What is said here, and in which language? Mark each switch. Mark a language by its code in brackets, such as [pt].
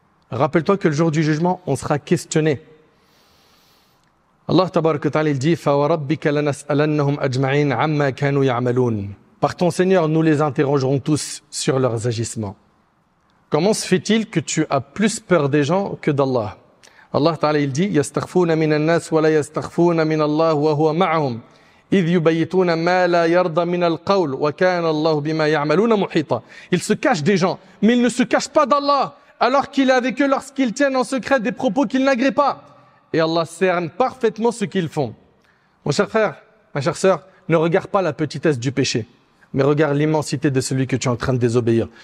[fr] Rappelle-toi que le jour du jugement, on sera questionné. Allah tabaraka wa ta'ala, il dit « [ar] فَوَرَبِّكَ لَنَسْأَلَنَّهُمْ أَجْمَعِينَ عَمَّا كَانُوا يَعْمَلُونَ [fr] » Par ton Seigneur, nous les interrogerons tous sur leurs agissements. Comment se fait-il que tu as plus peur des gens que d'Allah? [ar] Allah Ta'ala, [fr] il dit [ar] يَسْتَخْفُونَ مِنَ النَّاسِ وَلَا يَسْتَخْفُونَ مِنَ اللَّهِ وَهُوَ مَعَهُمْ إِذْ يُبَيِّتُونَ مَا لَا يَرْضَى مِنَ الْقَوْلِ وَكَانَ اللَّهُ بِمَا يَعْمَلُونَ مُحِيطًا. [fr] Ils se cachent des gens, mais ils ne se cachent pas d'Allah, alors qu'il est avec eux lorsqu'ils tiennent en secret des propos qu'ils n'agréent pas. Et Allah cerne parfaitement ce qu'ils font. Mon cher frère, ma chère sœur, ne regarde pas la petitesse du péché, mais regarde l'immensité de celui que tu es en train de désobéir.